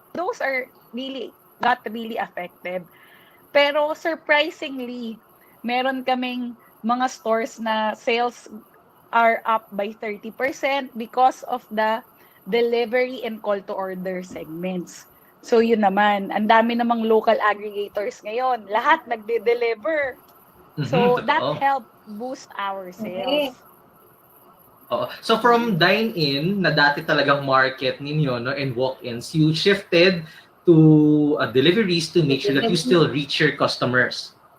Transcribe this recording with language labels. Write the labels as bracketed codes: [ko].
[en] Those are got really affected. [tl] Pero surprisingly, meron kaming mga stores na [en] sales are up by 30% because of the delivery and call to order segments. [tl] So yun naman, ang dami namang local aggregators ngayon. Lahat nagde-deliver. [en] So that helped boost our sales. So from dine-in [tl] na dati talagang market ninyo, [en] no, and walk-ins, you shifted to deliveries to make sure that you still reach your customers.